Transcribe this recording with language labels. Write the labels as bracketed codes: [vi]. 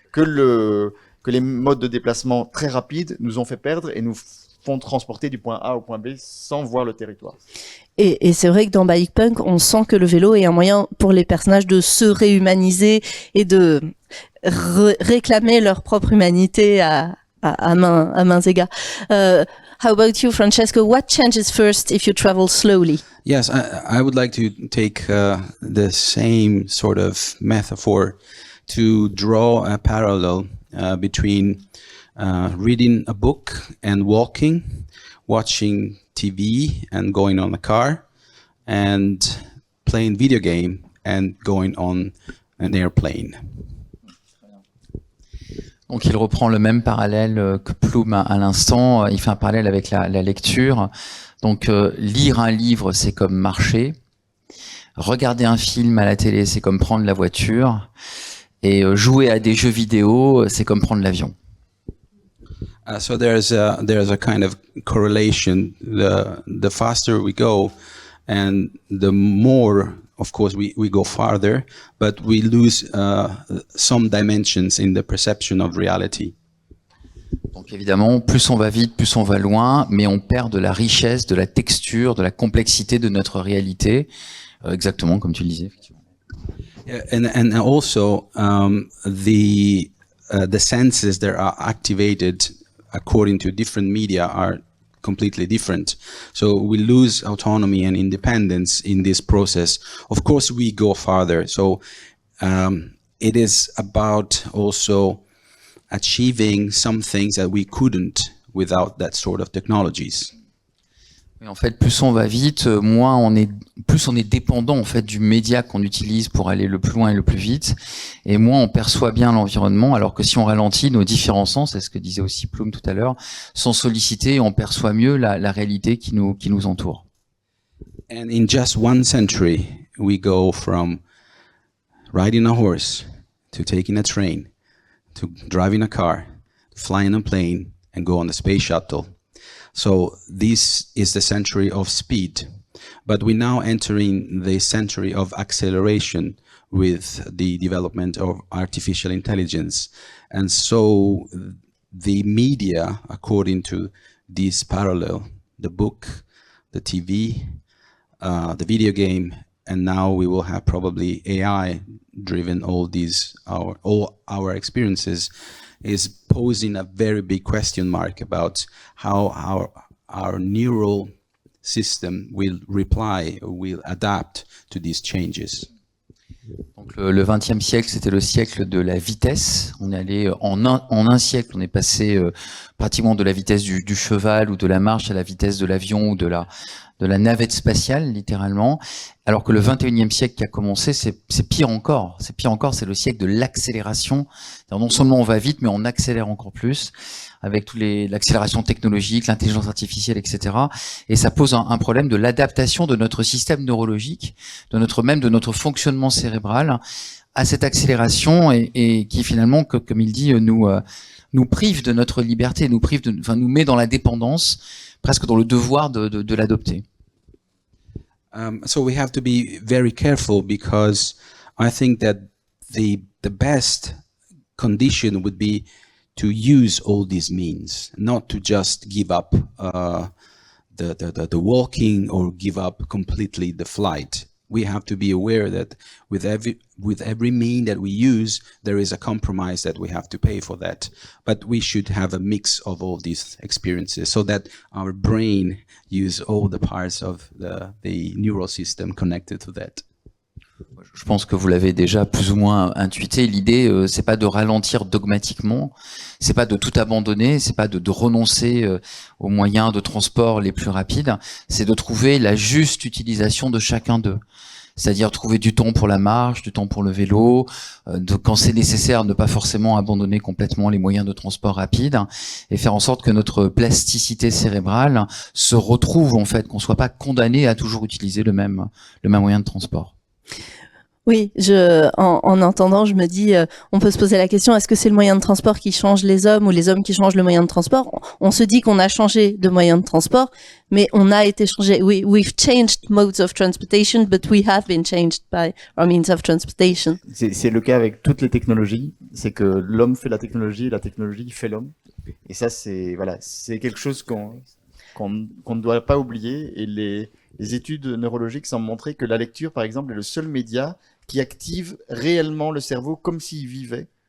[fr] Que les modes de déplacement très rapides nous ont fait perdre et nous font transporter du point A au point B sans voir le territoire. Et c'est vrai que dans Bike Punk, on sent que le vélo est un moyen pour les personnages de se réhumaniser et de réclamer leur propre humanité à mains égales. [en] How about you, Francesco? What changes first if you travel slowly? Yes, I would like to take the same sort of metaphor to draw a parallel between reading a book and walking, watching TV and going on a car, and playing video game and going on an airplane. [fr] Donc il reprend le même parallèle que Plume à l'instant, il fait un parallèle avec la lecture. Donc lire un livre, c'est comme marcher. Regarder un film à la télé, c'est comme prendre la voiture. Et jouer à des jeux vidéo, c'est comme prendre l'avion. [en] So there's a kind of correlation. The faster we go, and the more, of course, we go farther, but we lose some dimensions in the perception of reality. [fr] Donc évidemment, plus on va vite, plus on va loin, mais on perd de la richesse, de la texture, de la complexité de notre réalité, exactement comme tu le disais. Effectivement. [en] And also the senses that are activated according to different media are completely different. So we lose autonomy and independence in this process. Of course, we go farther. So it is about also achieving some things that we couldn't without that sort of technologies. [fr] Et en fait, plus on va vite, plus on est dépendant en fait du média qu'on utilise pour aller le plus loin et le plus vite, et moins on perçoit bien l'environnement. Alors que si on ralentit, nos différents sens, c'est ce que disait aussi Plume tout à l'heure, sont sollicités et on perçoit mieux la réalité qui nous entoure. [en] And in just 1 century, we go from riding a horse to taking a train to driving a car, flying a plane, and go on the space shuttle. So this is the century of speed, but we're now entering the century of acceleration with the development of artificial intelligence. And so the media, according to this parallel, the book, the TV, the video game, and now we will have probably AI driven all our experiences, is posing a very big question mark about how our neural system will reply, will adapt to these changes. [fr] Donc le XXe siècle, c'était le siècle de la vitesse. On est allé en un siècle, on est passé pratiquement de la vitesse du cheval ou de la marche à la vitesse de l'avion ou de la navette spatiale, littéralement. Alors que le XXIe siècle qui a commencé, c'est pire encore. C'est pire encore, c'est le siècle de l'accélération. Non seulement on va vite, mais on accélère encore plus avec l'accélération technologique, l'intelligence artificielle, etc. Et ça pose un problème de l'adaptation de notre système neurologique, de notre fonctionnement cérébral à cette accélération et qui finalement, comme il dit, nous prive de notre liberté, nous met dans la dépendance, presque dans le devoir de l'adopter. [en] So we have to be very careful because I think that the best condition would be to use all these means, not to just give up the walking or give up completely the flight. We have to be aware that with every mean that we use, there is a compromise that we have to pay for that. But we should have a mix of all these experiences so that our brain use all the parts of the neural system connected to that. [fr] Je pense que vous l'avez déjà plus ou moins intuité. L'idée, c'est pas de ralentir dogmatiquement, c'est pas de tout abandonner, c'est pas de renoncer aux moyens de transport les plus rapides. C'est de trouver la juste utilisation de chacun d'eux. C'est-à-dire trouver du temps pour la marche, du temps pour le vélo, quand c'est nécessaire, ne pas forcément abandonner complètement les moyens de transport rapides et faire en sorte que notre plasticité cérébrale se retrouve en fait, qu'on soit pas condamné à toujours utiliser le même moyen de transport. Oui, en entendant, je me dis, on peut se poser la question, est-ce que c'est le moyen de transport qui change les hommes ou les hommes qui changent le moyen de transport? On se dit qu'on a changé de moyen de transport, mais on a été changé. [en] We've changed modes of transportation, but we have been changed by our means of transportation. [fr] C'est le cas avec toutes les technologies. C'est que l'homme fait la technologie et la technologie fait l'homme. Et ça, c'est quelque chose qu'on ne doit pas oublier. Et les études neurologiques semblent montrer que la lecture, par exemple, est le seul média qui active réellement le cerveau comme s'il vivait.